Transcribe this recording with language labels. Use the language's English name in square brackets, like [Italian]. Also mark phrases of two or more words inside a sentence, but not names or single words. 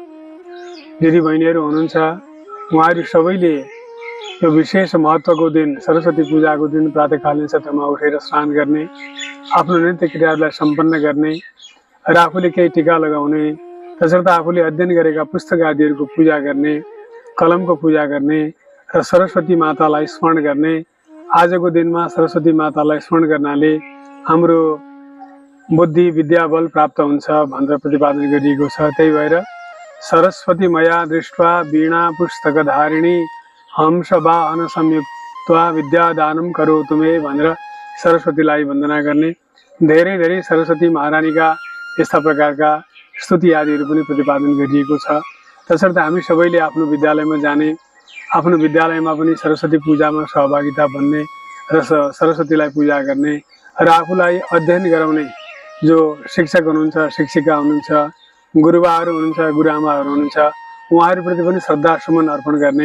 [Nepali] दिदी बहिनीहरू हुनुहुन्छ, उहाँहरू सबैले यो विशेष महत्त्वको दिन सरस्वती पूजाको दिन प्रातःकालीन सत्रमा उठेर स्नान गर्ने, आफ्नो नित्य क्रियाहरूलाई सम्पन्न गर्ने र आफूले केही टीका लगाउने, तसर्थ आफूले अध्ययन गरेका पुस्तक आदिहरूको पूजा गर्ने, कलमको पूजा गर्ने र सरस्वती मातालाई स्मरण गर्ने। आजको दिनमा सरस्वती मातालाई स्मरण गर्नाले हाम्रो बुद्धि विद्या बल प्राप्त हुन्छ भनेर प्रतिपादन गरिएको छ। त्यही भएर [Sanskrit] सरस्वती मया दृष्ट्वा वीणा पुस्तकधारिणी हंस वाहन संयुक्त्वा विद्यादानं करोतु मे [Nepali] भनेर सरस्वतीलाई वन्दना गर्ने। धेरै धेरै सरस्वती महारानीका यस्ता प्रकारका स्तुति आदिहरू पनि प्रतिपादन गरिएको छ। तसर्थ हामी सबैले आफ्नो विद्यालयमा जाने, आफ्नो विद्यालयमा पनि सरस्वती पूजामा सहभागिता बन्ने र सरस्वतीलाई पूजा गर्ने र आफूलाई अध्ययन गराउने जो शिक्षक हुनुहुन्छ, शिक्षिका हुनुहुन्छ, गुरुबाहरू हुनुहुन्छ, गुरुआमाहरू हुनुहुन्छ, उहाँहरूप्रति पनि श्रद्धा सुमन अर्पण गर्ने।